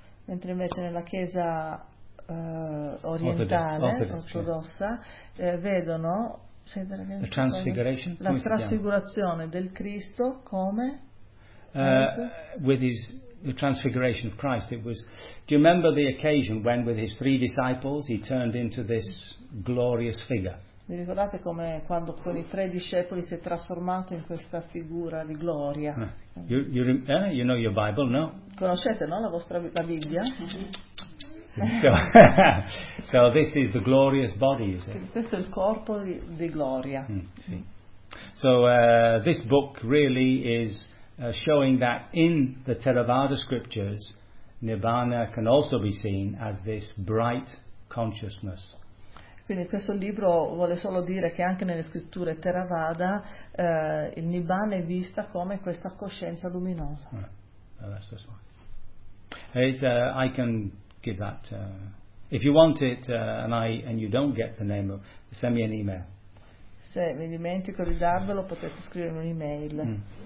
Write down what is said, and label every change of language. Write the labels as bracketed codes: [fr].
[it] Mentre invece nella Chiesa orientale ortodossa vedono [en] the transfiguration, [it] la trasfigurazione del Cristo come [en] with his the transfiguration of Christ. It was, do you remember the occasion when with his three disciples he turned into this glorious figure? [it] Vi ricordate come quando con i tre discepoli si è trasformato in questa figura di gloria? [en] You know your Bible, no? [it] Conoscete, no, la vostra la Bibbia? [en] So this is the glorious body, is it? [it] Questo è il corpo di gloria. Sì. [en] So this book really is showing that in the Theravada scriptures Nirvana can also be seen as this bright consciousness. [it] Quindi questo libro vuole solo dire che anche nelle scritture Theravada il Nibbana è vista come questa coscienza luminosa. [en] I can give that if you want it and you don't get the name of, send me an email. [it] Se mi dimentico di darvelo potete scrivermi un'email.